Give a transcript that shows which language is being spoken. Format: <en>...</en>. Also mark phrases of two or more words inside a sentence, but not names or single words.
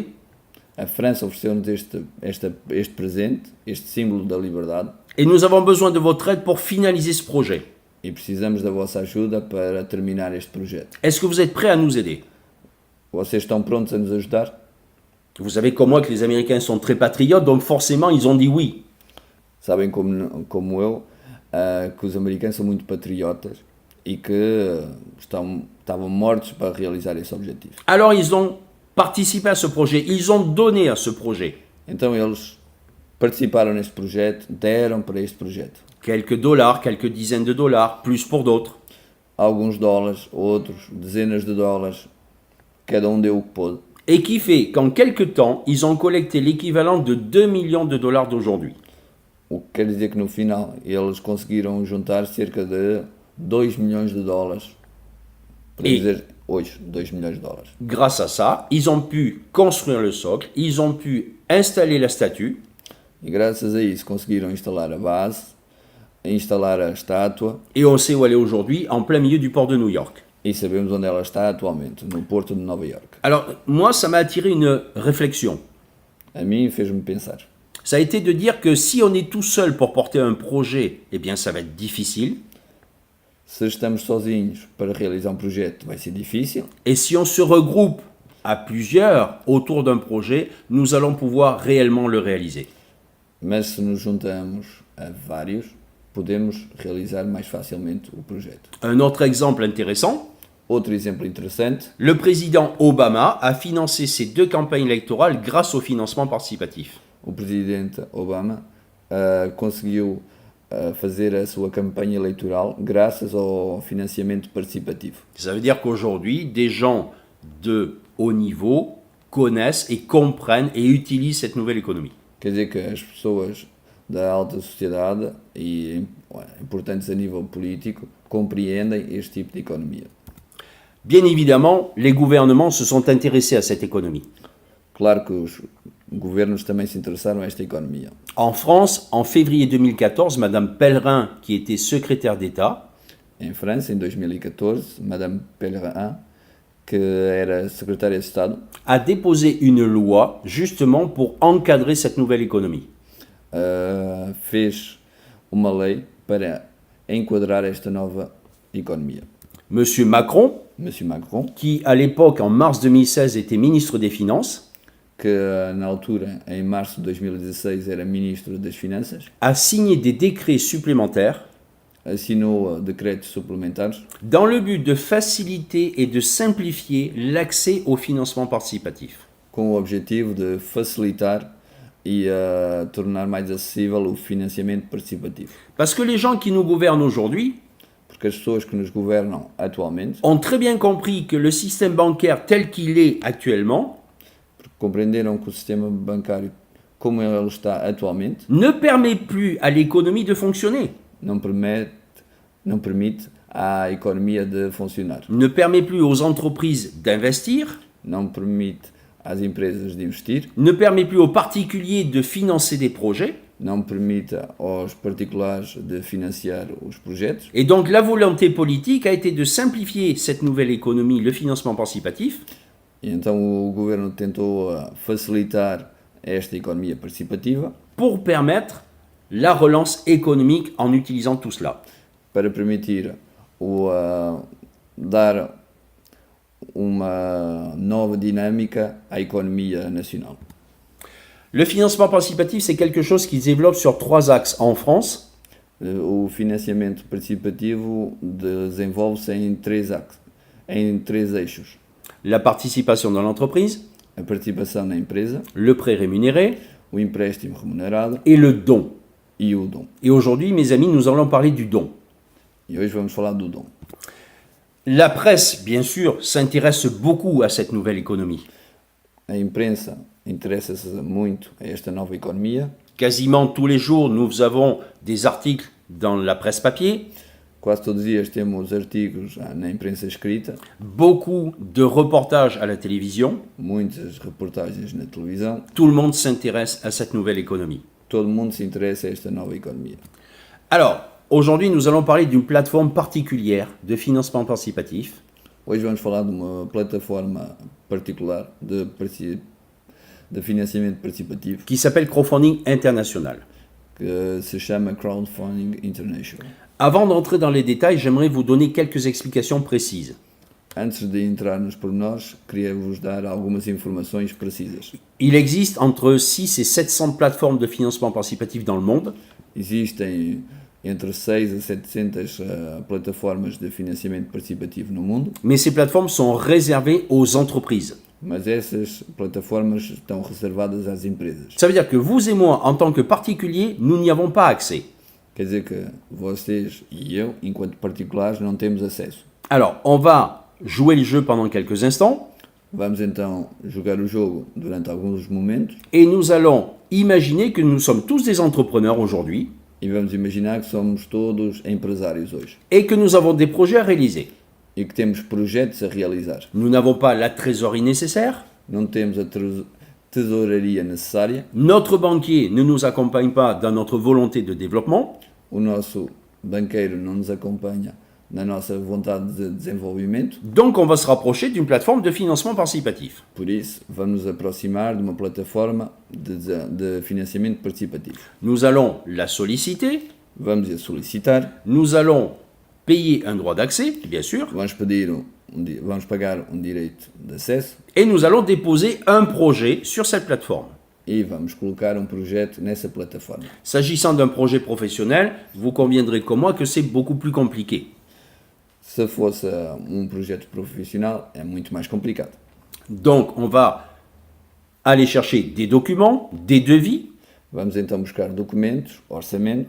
<pt>A França ofereceu-nos este presente, este símbolo da liberdade,</pt> <fr>et nous avons besoin de votre aide pour finaliser ce projet.</fr> <pt>e precisamos da vossa ajuda para terminar este projeto.</pt> <fr>Est-ce que vous êtes prêts à nous aider?</fr> <pt>Vocês estão prontos a nos ajudar?</pt> <fr>Vous savez comme moi que les Américains sont très patriotes, donc forcément ils ont dit oui.</fr> <pt>Sabem como eu que os americanos são muito patriotas e que estavam mortos para realizar esse objetivo.</pt> <fr>Alors ils ont participé à ce projet, ils ont donné à ce projet.</fr> <pt>Então eles participaram neste projeto, deram para este projeto.</pt> <fr>Quelques dollars, quelques dizaines de dollars, plus pour d'autres.</fr> <pt>Alguns dólares, outros, dezenas de dólares, cada um deu o que pôde.</pt> <fr>Et qui fait qu'en quelques temps, ils ont collecté l'équivalent de 2 millions de dollars d'aujourd'hui.</fr> <pt>O que quer dizer que no final eles conseguiram juntar cerca de 2 milhões de dólares. Para E- dizer hoje, 2 milhões de dólares.</pt> <fr>Grâce à ça, ils ont pu construire le socle, ils ont pu installer la statue,</fr> <pt>E graças a isso conseguiram instalar a base, instalar a estátua</pt> <fr>et on sait où elle est aujourd'hui, en plein milieu du port de New York.</fr> <pt>e sabemos onde ela está atualmente, no Porto de Nova Iorque.</pt> <fr>Alors, moi, ça m'a attiré une réflexion.</fr> <pt>A mim fez-me pensar.</pt> <fr>Ça a été de dire que si on est tout seul pour porter un projet, eh bien, ça va être difficile.</fr> <pt>Se estamos sozinhos para realizar um projeto vai ser difícil,</pt> <fr>Et si on se regroupe à plusieurs autour d'un projet, nous allons pouvoir réellement le réaliser.</fr> <pt>mas se nos juntamos a vários, podemos realizar mais facilmente o projeto.</pt> <fr>Un autre exemple intéressant,</fr> <pt>Outro exemplo interessante,</pt> <fr>le président Obama a financé ses 2 campagnes électorales grâce au financement participatif.</fr> <pt>o presidente Obama conseguiu fazer a sua campanha eleitoral graças ao financiamento participativo.</pt> <fr>Ça veut dire qu'aujourd'hui, des gens de haut niveau connaissent et comprennent et utilisent cette nouvelle économie.</fr> <pt>Quer dizer que as pessoas da alta sociedade e importantes a nível político compreendem este tipo de economia.</pt> <fr>Bien évidemment, les gouvernements se sont intéressés à cette économie.</fr> <pt>Claro que os governos também se interessaram a esta economia.</pt> <fr>En France, en février 2014, Madame Pellerin, qui était secrétaire d'État,</fr> <pt>Em França, em 2014, Madame Pellerin, que era secretária de Estado,</pt> <fr>a déposé une loi justement pour encadrer cette nouvelle économie.</fr> <pt>fez uma lei para enquadrar esta nova economia.</pt> <fr>Monsieur Macron,</fr> <pt>Monsieur Macron,</pt> <fr>qui à l'époque, en mars 2016, était ministre des Finances,</fr> <pt>que na altura, em março de 2016, era ministro das Finanças,</pt> <fr>a signé des décrets supplémentaires</fr> <pt>assinou decretos suplementares</pt> <fr>dans le but de faciliter et de simplifier l'accès au financement participatif.</fr> <pt>com o objetivo de facilitar e tornar mais acessível o financiamento participativo.</pt> <fr>Parce que les gens qui nous gouvernent aujourd'hui,</fr> <pt>porque as pessoas que nos governam atualmente</pt> <fr>ont très bien compris que le système bancaire tel qu'il est actuellement</fr> <pt>compreenderam que o sistema bancário, como ele está atualmente,</pt> <fr>ne permet plus à l'économie de fonctionner,</fr> <pt>não permite à economia de funcionar,</pt> <fr>ne permet plus aux entreprises d'investir,</fr> <pt>não permite às empresas de investir,</pt> <fr>ne permet plus aux particuliers de financer des projets.</fr> <pt>não permite aos particulares de financiar os projetos.</pt> <fr>Et donc la volonté politique a été de simplifier cette nouvelle économie, le financement participatif,</fr> <pt>E então o governo tentou facilitar esta economia participativa</pt> <fr>pour permettre la relance économique en utilisant tout cela.</fr> <pt>para permitir dar uma nova dinâmica à economia nacional.</pt> <fr>Le financement participatif, c'est quelque chose qui se développe sur 3 axes en France.</fr> <pt>O financiamento participativo desenvolve-se em três eixos.</pt> <fr>La participation dans l'entreprise,</fr> <pt>A participação na empresa,</pt> <fr>le prêt rémunéré</fr> <pt>o empréstimo remunerado</pt> <fr>et le don.</fr> <pt>e o dom.</pt> <fr>Et aujourd'hui, mes amis, nous allons parler du don.</fr> <pt>E hoje vamos falar do dom.</pt> <fr>La presse, bien sûr, s'intéresse beaucoup à cette nouvelle économie.</fr> <pt>A imprensa interessa-se muito a esta nova economia.</pt> <fr>Quasiment tous les jours, nous avons des articles dans la presse papier,</fr> <pt>Quase todos os dias temos artigos na imprensa escrita,</pt> <fr>beaucoup de reportages à la télévision.</fr> <pt>muitas reportagens na televisão.</pt> <fr>Tout le monde s'intéresse à cette nouvelle économie.</fr> <pt>Todo mundo se interessa a esta nova economia.</pt> <fr>Alors, aujourd'hui, nous allons parler d'une plateforme particulière de financement participatif</fr> <pt>Hoje vamos falar de uma plataforma particular de financiamento participativo</pt> <fr>qui s'appelle Crowdfunding International.</fr> <pt>que se chama Crowdfunding International.</pt> <fr>Avant d'entrer dans les détails, j'aimerais vous donner quelques explications précises.</fr> <pt>Antes de entrar nos pormenores, queria vos dar algumas informações precisas.</pt> <fr>Il existe entre 6 et 700 plateformes de financement participatif dans le monde,</fr> <pt>Existem entre 6 a 700 plataformas de financiamento participativo no mundo,</pt> <fr>mais ces plateformes sont réservées aux entreprises.</fr> <pt>mas essas plataformas estão reservadas às empresas.</pt> <fr>Ça veut dire que vous et moi, en tant que particuliers, nous n'y avons pas accès.</fr> <pt>Quer dizer que vocês e eu, enquanto particulares, não temos acesso.</pt> <fr>Alors, on va jouer le jeu pendant quelques instants</fr> <pt>Vamos então jogar o jogo durante alguns momentos</pt> <fr>et nous allons imaginer que nous sommes tous des entrepreneurs aujourd'hui</fr> <pt>e vamos imaginar que somos todos empresários hoje</pt> <fr>et que nous avons des projets à réaliser.</fr> <pt>e que temos projetos a realizar.</pt> <fr>Nous n'avons pas la trésorerie nécessaire,</fr> <pt>Não temos a tesouraria necessária,</pt> <fr>notre banquier ne nous accompagne pas dans notre volonté de développement,</fr> <pt>o nosso banqueiro não nos acompanha na nossa vontade de desenvolvimento,</pt> <fr>donc on va se rapprocher d'une plateforme de financement participatif.</fr> <pt>por isso vamos nos aproximar de uma plataforma de financiamento participativo.</pt> <fr>Nous allons la solliciter,</fr> <pt>Vamos a solicitar,</pt> <fr>nous allons payer un droit d'accès, bien sûr,</fr> <pt>vamos pagar direito de acesso</pt> <fr>et nous allons déposer un projet sur cette plateforme.</fr> <pt>e vamos colocar projeto nessa plataforma.</pt> <fr>S'agissant d'un projet professionnel, vous conviendrez comme moi que c'est beaucoup plus compliqué.</fr> <pt>Se fosse projeto profissional, é muito mais complicado.</pt> <fr>Donc on va aller chercher des documents, des devis,</fr> <pt>Vamos então buscar documentos, orçamentos,</pt>